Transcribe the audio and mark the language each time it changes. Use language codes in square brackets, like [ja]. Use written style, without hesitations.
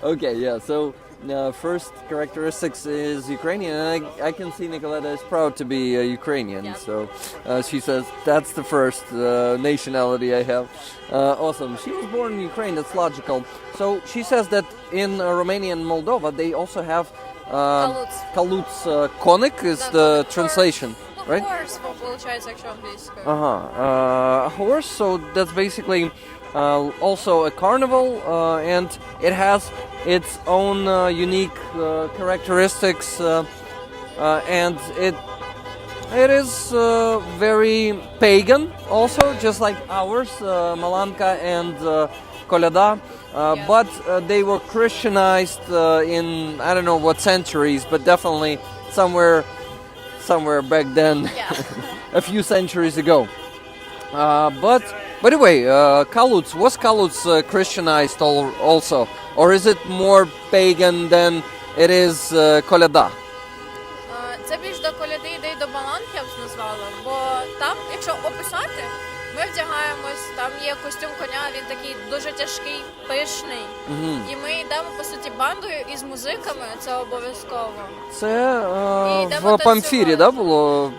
[en] Okay, so first characteristics is Ukrainian, and I can see Nicoleta is proud to be Ukrainian. So she says that's the first nationality I have. Awesome. She was born in Ukraine. That's logical. So she says that in Romania and Moldova they also have Kaluts. Konik is the translation. Right? [uk] Horse, получается, якщо англійською. [en] Horse. So that's basically also a carnival, and it has its own unique characteristics, and It is very pagan, also, just like ours, Malanka and Koleda. But they were Christianized in I don't know what centuries, but definitely somewhere back then, a few centuries ago. But by the way, Kaluts, was Kaluts Christianized also, or is it more pagan than it is Koleda? [uk] Це більш до коляди йде й до баланки, я б назвала, бо там, якщо описати, ми вдягаємось, там є костюм коня, він такий дуже тяжкий, пишний. І ми йдемо, по суті, бандою із музиками, це обов'язково. Це в Памфірі, да, було?